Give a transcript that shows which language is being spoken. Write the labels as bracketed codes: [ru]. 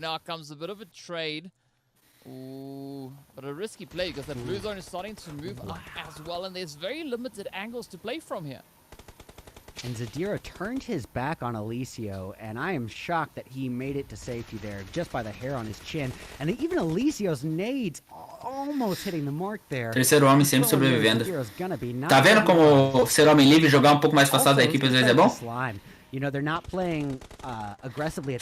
[en] Now comes a bit of a trade. Ooh, but a risky play because that blue zone is starting to move up as well, and there's very limited angles to play from here. And Zadira turned his back on Eliseo, and I am shocked that he made it to safety there just by the hair on his chin. And even Eliseo's nades almost hitting the mark there. [pt] Terceiro homem sempre sobrevivendo. Tá vendo como ser homem livre jogar um pouco mais afastado da equipe às vezes é bom? [en] You know, they're not playing aggressively at